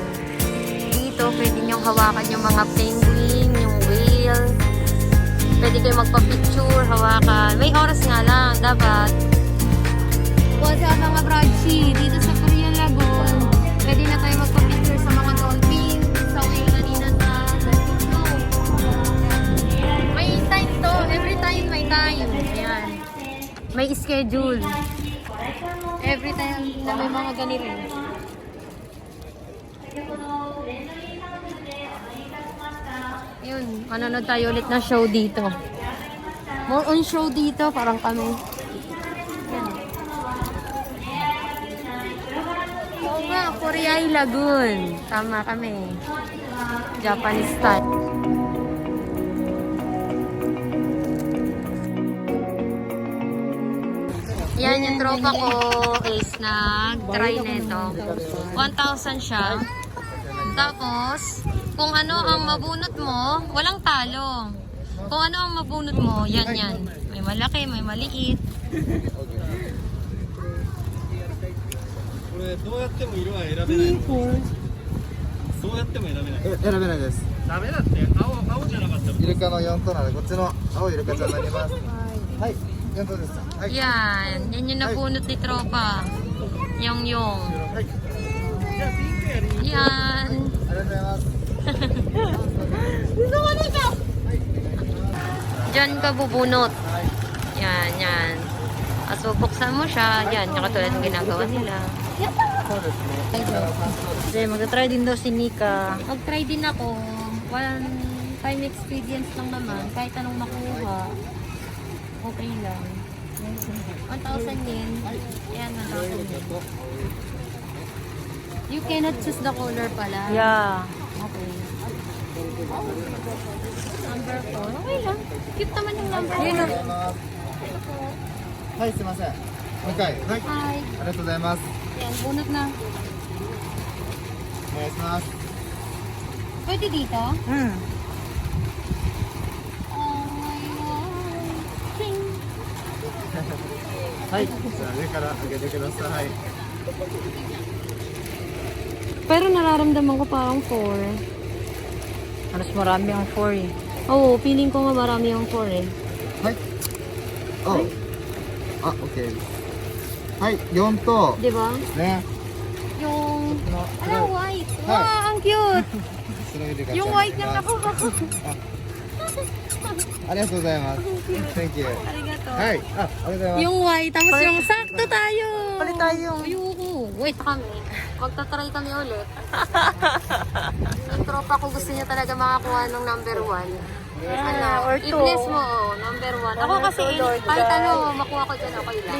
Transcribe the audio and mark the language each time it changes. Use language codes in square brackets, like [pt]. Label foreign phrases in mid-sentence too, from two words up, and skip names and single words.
[tl] Dito, pwede niyong hawakan yung mga penguin, yung whale. Pwede kayo magpa-picture, hawakan. May oras nga lang, dapat. [en] What's up [tl] mga Bradshi? Dito sa Korea Lagoon. Pwede na tayo magpa-picture sa mga dolphin. Sa whale kanina sa dolphin show. May time to. [en] Every time [tl] may time. Ayan. May schedule. [en] Every time [tl] na may mga ganito. Yun, manonood tayo ulit na show dito. More on show dito, parang kami. Yan. Oo nga, Poriay Lagoon. Tama kami. [en] Japanese style. [tl] Yan yung tropa ko is nag-try nito. 1,000 siya. Tapos, kung ano ang mabunot mo, walang talo. Kung ano ang mabunot mo, yan yan. May malaki, may maliit. [ja] これどうやっても色は選べないの。どうやっても選べない。選べないです。ダメだって青じゃなかったの。イルカの4頭なのでこっちの青いイルカちゃんになります。はい、4頭です。はい。 [tl] Yan. Yan yung nabunot ni tropa. Yung. [ja] じゃあピンクやり。 [tl] Yan. [ja] ありがとうございます。 [tl] Diyan ka bubunot. Yan, yan. At so, buksan mo siya. Yan, yung katulad ng ginagawa nila. [ja] そうですね。 [tl] Kasi magta-try din daw si Nika. Mag-try din ako. [en] One time experience [tl] lang naman. Kahit anong makuha. Okay lang. 1,000 yen. Ayan, 1,000 yen. [en] You cannot choose the color pala. Yeah. [tl] Okay. Number 4. Okay lang. Cute naman yung number 4. [ja] はい、すいません。もう一回。はい。 [en] Hi. [ja] ありがとうございます。 [tl] Yan, bunot na. [ja] お願いします。 [tl] Pwede dito? Hmm. [en] Oh my God. Ting. [ja] はい。じゃあ上から上げてください。 [tl] Pero nararamdaman ko parang 4. Halos marami ang 4 eh. Oo, feeling ko nga marami yung 4 eh. [ja] はい。あ、あ、オッケーです。はい、4頭 [tl] Di ba? [ja] ですね。 [tl] Yung... [ja] この [tl] Ala, white! [en] Hi. [tl] Wow, ang cute! [ja] 白いイルカちゃん [tl] Yung [ja] に [en] white [ja] な [tl] na [ja] ります。 [tl] nakuha ko. [ja] ありがとうございます。 [en] Thank you。 [ja] Arigato. はい、あ、ありがとうございます。 [tl] Yung white, tapos yung sakto tayo. Palit tayo. Ayoko. Wait kami. Magta-try kami ulit. Yung tropa ko gusto niya talaga makakuha ng number 1. Ano, [en] or [tl] i-bless 2. mo, number 1. Ako [en] Number [tl] kasi, [en] 2, Lord [tl] kahit [en] God. [tl] ano, makuha ko dyan, okay lang.